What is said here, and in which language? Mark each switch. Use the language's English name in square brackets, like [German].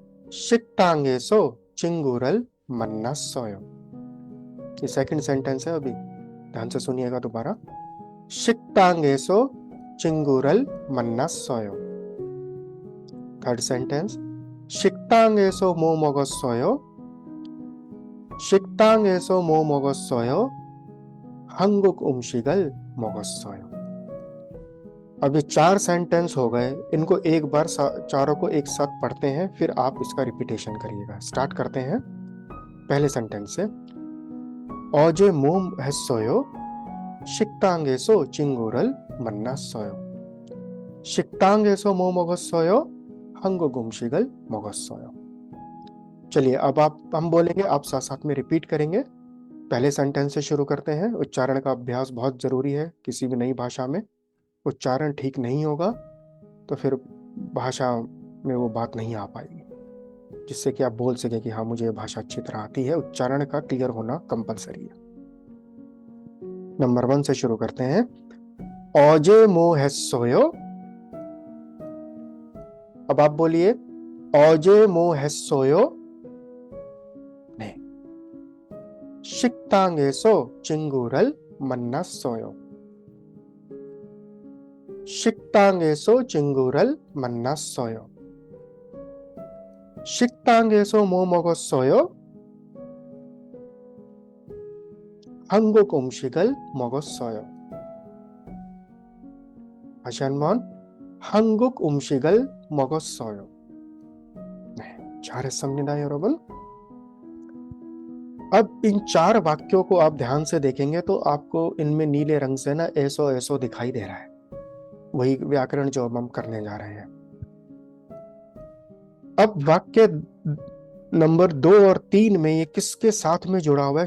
[Korean] 식당에서 친구를 만났어요। [Hindi] ये second sentence है, अभी ध्यान से सुनिएगा दोबारा। [Korean] 식당에서 친구를 만났어요। [Hindi] Third sentence, [Korean] 식당에서 뭐 먹었어요? 식당에서 뭐 먹었어요? 한국 음식을 먹었어요। [Hindi] अब ये 4 सेंटेंस हो गए। इनको एक बार चारों को एक साथ पढ़ते हैं, फिर आप इसका रिपीटेशन करिएगा। स्टार्ट करते हैं पहले सेंटेंस से। [Korean] 어제 뭐 했어요? 식당에서 친구를 만났어요। 식당에서 뭐 먹었어요? 한국 음식을 먹었어요। [Hindi] चलिए, अब हम बोलेंगे, आप साथ साथ में रिपीट करेंगे। पहले सेंटेंस से शुरू करते हैं। उच्चारण का अभ्यास बहुत जरूरी है किसी भी नई भाषा में। उच्चारण ठीक नहीं होगा तो फिर भाषा में वो बात नहीं आ पाएगी, जिससे कि आप बोल सके कि हाँ, मुझे भाषा अच्छी तरह आती है। उच्चारण का क्लियर होना कंपलसरी है। नंबर 1 से शुरू करते हैं। [Korean] 어제 뭐 했어요? [Hindi] अब आप बोलिए, [Korean] 어제 뭐 했어요? 네. 식당에서 친구를 만났어요। 식당에서 친구를 만났어요। 식당에서 뭐 먹었어요? 한국 음식을 먹었어요। 다시 한번, 한국 음식을 먹었어요। 네, 잘했습니다, 여러분। [Hindi] अब इन 4 वाक्यों को आप ध्यान से देखेंगे तो आपको इनमें नीले रंग से ना ऐसो ऐसो दिखाई दे रहा है। वही व्याकरण जो हम करने जा रहे हैं। अब वाक्य नंबर 2 और 3 में ये किसके साथ में जुड़ा हुआ है?